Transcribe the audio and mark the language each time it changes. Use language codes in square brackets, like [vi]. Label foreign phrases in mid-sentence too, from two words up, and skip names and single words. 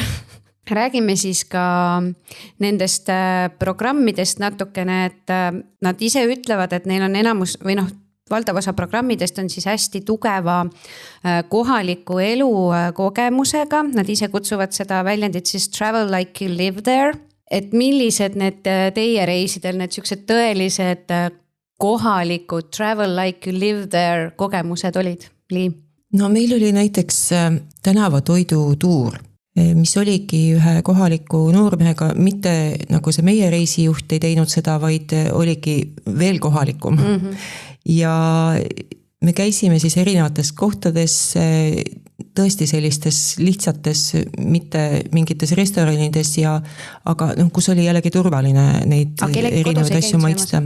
[et] Räägime siis ka nendest programmidest natukene, et nad ise ütlevad, et neil on enamus või valdav osa programmidest on siis hästi tugeva kohaliku elu kogemusega. Nad ise kutsuvad seda väljendit siis [en] travel like you live there. [et] Et millised need teie reisidel, need siuksed tõelised kohalikud [en] travel like you live there [et] kogemused olid, Lii? Meil oli näiteks tänavatoidu tuur, mis oligi ühe kohaliku noormehega, mitte nagu see meie reisijuht ei teinud seda, vaid oligi veel kohalikum. Ja me käisime siis erinevates kohtades, tõesti sellistes lihtsates, mitte mingites restoranides, aga kus oli jällegi turvaline neid erinevaid asju maitsta.